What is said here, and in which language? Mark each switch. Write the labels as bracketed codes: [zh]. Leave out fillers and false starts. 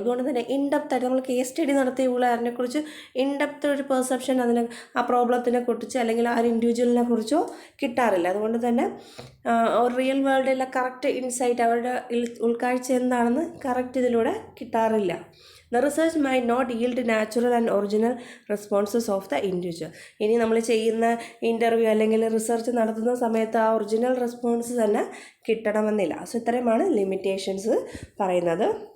[ml] അതുകൊണ്ട് തന്നെ ഇൻഡെപ്തായിട്ട് നമ്മൾ കേസ് സ്റ്റഡി നടത്തിയുള്ള അതിനെക്കുറിച്ച് ഇൻഡെപ്ത് ഒരു പെർസെപ്ഷൻ ആ പ്രോബ്ലത്തിനെ കുറിച്ച് അല്ലെങ്കിൽ ആ ഒരു ഇൻഡിവിജ്വലിനെ കുറിച്ചോ കിട്ടാറില്ല. അതുകൊണ്ട് തന്നെ ഒരു റിയൽ വേൾഡിലെ കറക്റ്റ് ഇൻസൈറ്റ് അവരുടെ ഉൾക്കാഴ്ച എന്താണെന്ന് കറക്റ്റ് ഇതിലൂടെ കിട്ടാറില്ല. [en] The research might not yield natural and original responses of the individual. [ml] ഇനി നമ്മൾ ചെയ്യുന്ന ഇൻ്റർവ്യൂ അല്ലെങ്കിൽ റിസർച്ച് നടത്തുന്ന സമയത്ത് ആ ഒറിജിനൽ റെസ്പോൺസ് തന്നെ കിട്ടണമെന്നില്ല. സോ ഇത്രയുമാണ് ലിമിറ്റേഷൻസ് പറയുന്നത്.